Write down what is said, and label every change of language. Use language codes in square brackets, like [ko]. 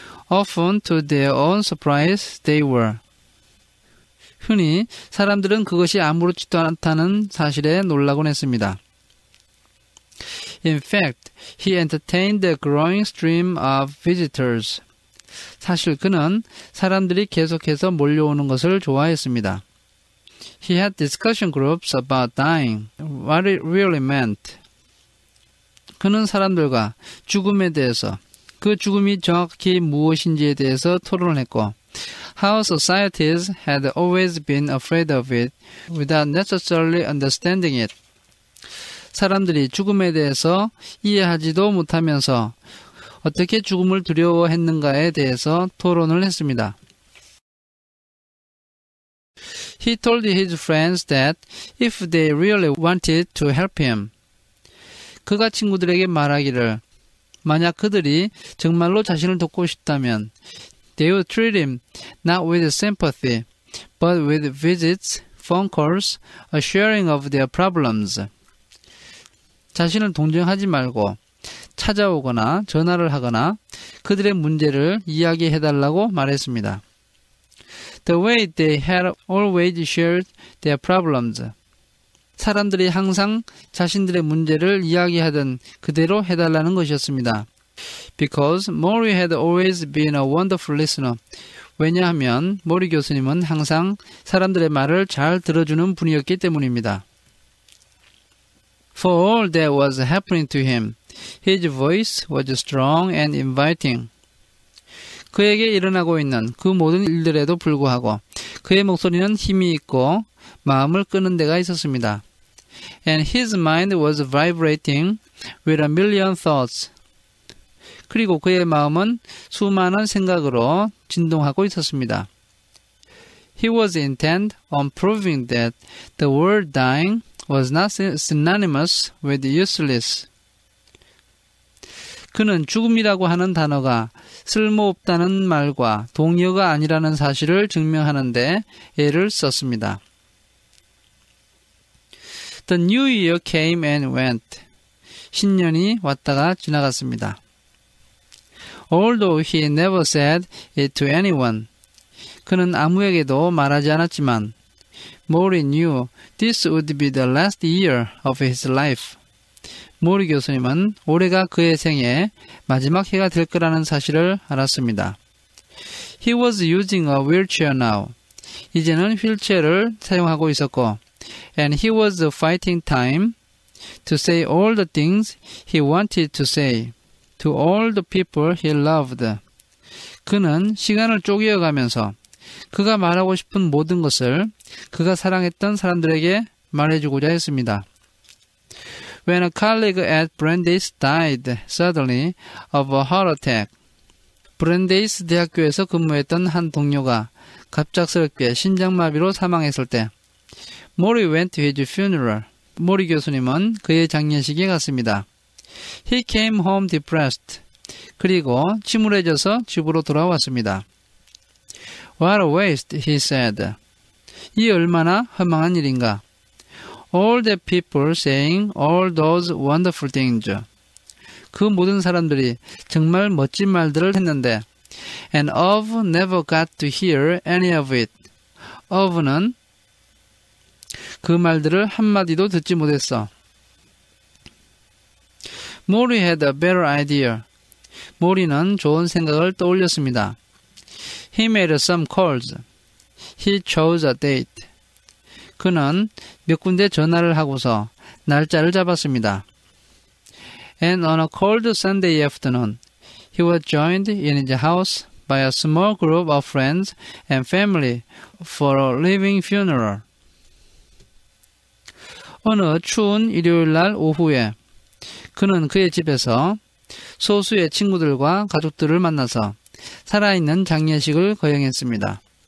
[en] Often to their own surprise, they were. [ko] 흔히 사람들은 그것이 아무렇지도 않다는 사실에 놀라곤 했습니다. [en] In fact, he entertained a growing stream of visitors. [ko] 사실 그는 사람들이 계속해서 몰려오는 것을 좋아했습니다. [en] He had discussion groups about dying, what it really meant. [ko] 그는 사람들과 죽음에 대해서, 그 죽음이 정확히 무엇인지에 대해서 토론을 했고, [en] how societies had always been afraid of it without necessarily understanding it. [ko] 사람들이 죽음에 대해서 이해하지도 못하면서 어떻게 죽음을 두려워했는가에 대해서 토론을 했습니다. [en] He told his friends that if they really wanted to help him, [ko] 그가 친구들에게 말하기를 만약 그들이 정말로 자신을 돕고 싶다면 [en] they would treat him not with sympathy, but with visits, phone calls, a sharing of their problems. [ko] 자신을 동정하지 말고 찾아오거나 전화를 하거나 그들의 문제를 이야기해달라고 말했습니다. [en] The way they had always shared their problems. [ko] 사람들이 항상 자신들의 문제를 이야기하던 그대로 해달라는 것이었습니다. [en] Because Mori had always been a wonderful listener. [ko] 왜냐하면 모리 교수님은 항상 사람들의 말을 잘 들어주는 분이었기 때문입니다. [en] For all that was happening to him, his voice was strong and inviting. [ko] 그에게 일어나고 있는 그 모든 일들에도 불구하고 그의 목소리는 힘이 있고 마음을 끄는 데가 있었습니다. [en] And his mind was vibrating with a million thoughts. [ko] 그리고 그의 마음은 수많은 생각으로 진동하고 있었습니다. [en] He was intent on proving that the word dying was not synonymous with useless. [ko] 그는 죽음이라고 하는 단어가 쓸모없다는 말과 동의어가 아니라는 사실을 증명하는 데 애를 썼습니다. [en] The new year came and went. [ko] 신년이 왔다가 지나갔습니다. [en] Although he never said it to anyone. [ko] 그는 아무에게도 말하지 않았지만 [en] Mori knew this would be the last year of his life. [ko] 모리 교수님은 올해가 그의 생애 마지막 해가 될 거라는 사실을 알았습니다. [en] He was using a wheelchair now. [ko] 이제는 휠체어를 사용하고 있었고 [en] and he was fighting time to say all the things he wanted to say to all the people he loved. [ko] 그는 시간을 쪼개어가면서 그가 말하고 싶은 모든 것을 그가 사랑했던 사람들에게 말해주고자 했습니다. [en] When a colleague at Brandeis died suddenly of a heart attack. [ko] 브랜데이스 대학교에서 근무했던 한 동료가 갑작스럽게 심장마비로 사망했을 때 [en] Mori went to his funeral. [ko] 모리 교수님은 그의 장례식에 갔습니다. [en] He came home depressed. [ko] 그리고 침울해져서 집으로 돌아왔습니다. [en] What a waste, he said. [ko] 이 얼마나 허망한 일인가. [en] All the people saying all those wonderful things. [ko] 그 모든 사람들이 정말 멋진 말들을 했는데 [en] and Ov never got to hear any of it. [ko] Ov는 그 말들을 한마디도 듣지 못했어. [en] Mori had a better idea. [ko] 모리는 좋은 생각을 떠올렸습니다. [en] He made some calls. He chose a date. [ko] 그는 몇 군데 전화를 하고서 날짜를 잡았습니다. [en] And on a cold Sunday afternoon, he was joined in his house by a small group of friends and family for a living funeral. [ko] 어느 추운 일요일 날 오후에 그는 그의 집에서 소수의 친구들과 가족들을 만나서 살아있는 장례식을 거행했습니다.